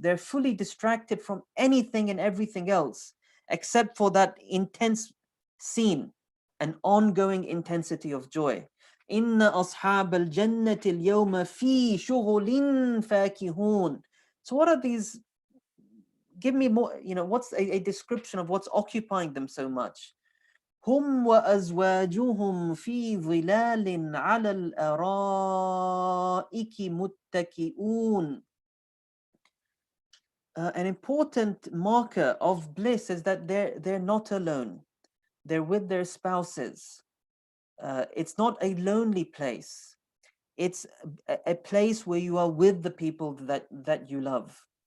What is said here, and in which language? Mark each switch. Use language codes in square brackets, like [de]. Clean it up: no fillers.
[en] They're fully distracted from anything and everything else, except for that intense scene, an ongoing intensity of joy. [ar] Inna ashab al-jannati al-yawma fi shughulin fakihun. [en] So what are these? Give me more, you know, what's a description of what's occupying them so much? [ar] هم وأزواجهم في ظلال على الأرائك متكئون. [en] An important marker of bliss is that they're not alone. They're with their spouses. It's not a lonely place. It's a place where you are with the people that you love.